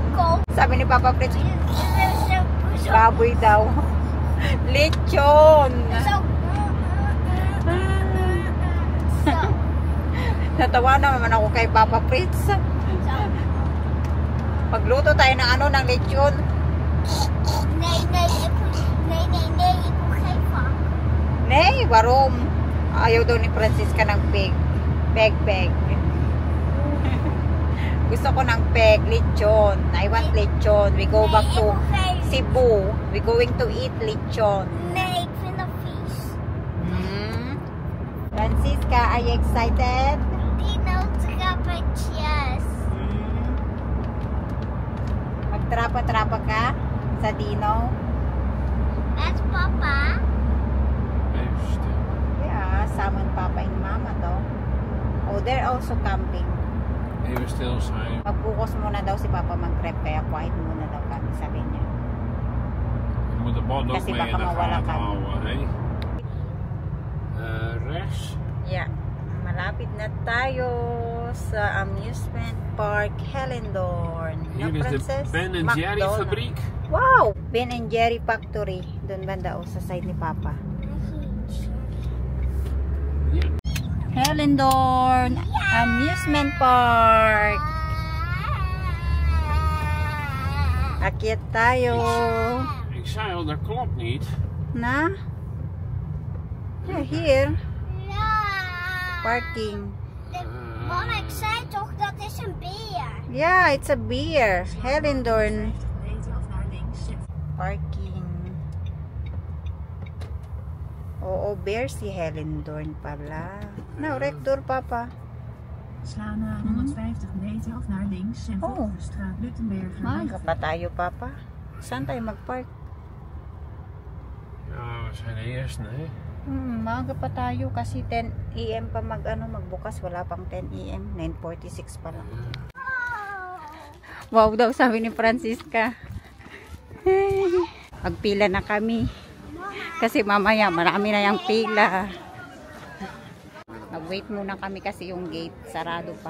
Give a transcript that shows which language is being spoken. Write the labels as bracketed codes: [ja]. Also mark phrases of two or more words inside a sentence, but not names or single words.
[tl] Sabi ni Papa Fritz, baboy daw. Lechon. Natawa naman ako kay Papa Fritz. Pagluto tayo ng lechon. [nl] Nee, waarom? [tl] Ayaw daw ni Francisca ng pig. Peg. Gusto ko ng peg, lechon. [en] I want lechon. We go back to Cebu. We going to eat lechon. [nl] Nee, ik vind dat vies. [en] Francisca, are you excited? [nl] Dino-trappetjes. [tl] Magtrapa-trapa ka sa dino? [nl] Met papa? Even stil. [en] Yeah, Sam and Papa and Mama though. Oh, they're also camping. [nl] Even stil zijn. [tl] Mag-focus muna daw si Papa mag-prep, kaya quiet muna daw kami, sabi niya. [nl] Je moet de band ook [tl] Kasi [nl] mee [tl] baka [nl] in de [tl] mawala [nl] gaten [tl] ka. [nl] houden. Rechts. [en] Yeah, [tl] malapit na tayo sa [en] amusement park [tl] Hellendoorn. [nl] Hier is de Ben & Jerry fabriek. [en] Wow! Ben & Jerry Factory. [tl] Doon banda sa side ni Papa. [nl] Ja. [tl] Hellendoorn Amusement Park. Akyat tayo. [nl] Ik zei al, dat klopt niet. [en] Na? Yeah, here. [nl] Ja. Parking. Mama, ik zei toch dat is een beer. [en] Yeah, it's a beer. Hellendoorn. Parking. [tl] Oo, beer si Hellendoorn pala. [nl] Nou, rechtdoor, Papa. Sla na 150 meter of naar links en volg de straat Luttenberg. [tl] Maaga pa tayo, Papa. Saan tayo mag-park? [nl] Ja, we zijn de eerste, hè? [tl] Maaga pa tayo kasi 10 AM pa magbukas. Wala pang 10 AM. 9:46 pa lang. Wow daw, sabi ni Francisca. Magpila na kami. Kasi mamaya marami na yung pila. Mag-wait muna kami kasi yung gate sarado pa.